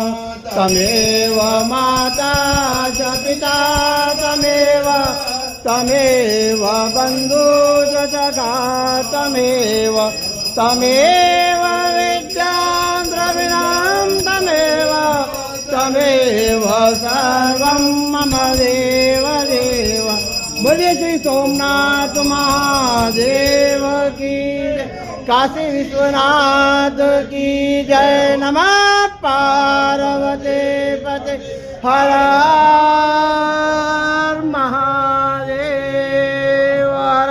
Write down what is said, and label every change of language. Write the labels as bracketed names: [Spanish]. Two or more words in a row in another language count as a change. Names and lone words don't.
[Sanskrit] तमेव माता च पिता तमेव बन्धु च सखा तमेव विद्यां द्रविणं तमेव सर्वं मम देव देव। [Hindi] बोलिए श्री सोमनाथ महादेव की जय, काशी विश्वनाथ की जय। [Sanskrit] नमः पार्वती पते हर महादेव हर।